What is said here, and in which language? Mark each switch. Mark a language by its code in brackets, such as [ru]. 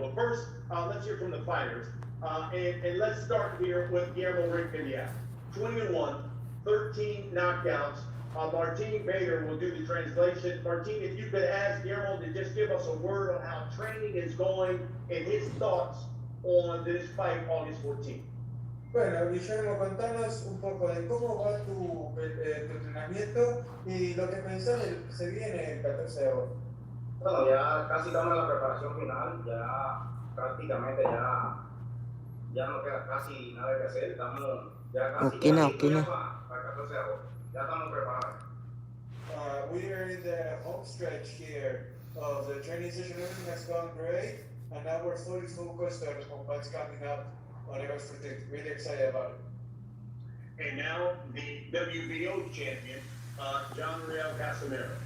[en] But first, let's hear from the fighters. And let's start here with Guillermo Rigondeaux. 20-1, 13 knockouts. Martin Bader will do the translation. Martin, if you could ask Guillermo to just give us a word on how training is going and his thoughts on this fight August 14th. [es] Bueno, Guillermo, contanos un poco de cómo va tu entrenamiento y lo que pensás de lo que se viene el 14 de agosto. Bueno, ya casi estamos en la preparación final, ya prácticamente ya no queda casi nada que hacer, estamos ya casi Okay na. para el 14 de agosto, ya estamos preparados. [en] We are in the home stretch here of the training session. Everything has gone great, and now we're fully focused on what's coming up on August 14th. Really excited about it. And now the WBO champion, John Real Casimero.